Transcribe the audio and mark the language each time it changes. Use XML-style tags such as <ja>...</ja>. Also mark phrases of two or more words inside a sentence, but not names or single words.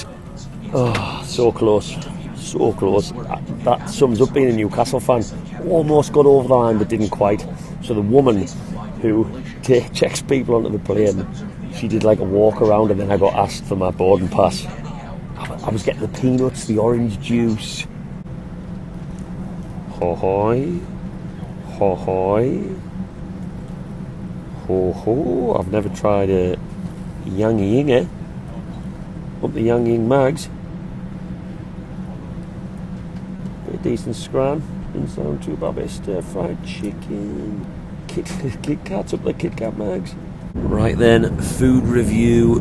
<en>Oh, so close. So close. That sums up being a Newcastle fan. Almost got over the line but didn't quite. So the woman who checks people onto the plane, she did like a walk around and then I got asked for my boarding pass. I was getting the peanuts, the orange juice. Ho hoi. Ho hoi. Ho ho. I've never tried a Yang Ying, up the Yang Ying Mags. A decent scran. Didn't sound too bad. Stir fried chicken. Kit Kats up the Kit Kat Mags. Right then, food review.</en>